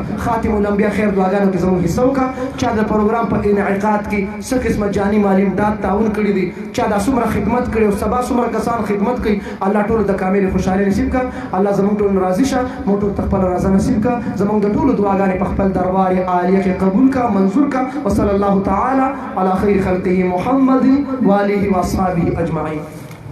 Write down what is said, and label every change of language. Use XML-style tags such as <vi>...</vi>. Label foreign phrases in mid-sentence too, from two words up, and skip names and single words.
<ps>خاتم الانبیاء خیر دعاګانو کې زموږ حصه وکړه. چا د پروګرام په انعقاد کې څه قسمه جاني مالي امداد تعاون کړي دي، چا دا څومره خدمت کړي او سبا څومره کسان خدمت کوي، الله ټولو د کامل خوشحالي نصیب کا. الله زموږ ټول راضي شه، موږ ټول ته خپله رضا نصیب کا. زموږ د ټولو دعاګانې په خپل دربار عالیه کې قبول کا، منظور کا.</ps> <ar>وصلی الله تعالی علی خیر خلقه محمد و آله و اصحابه اجمعین.</ar>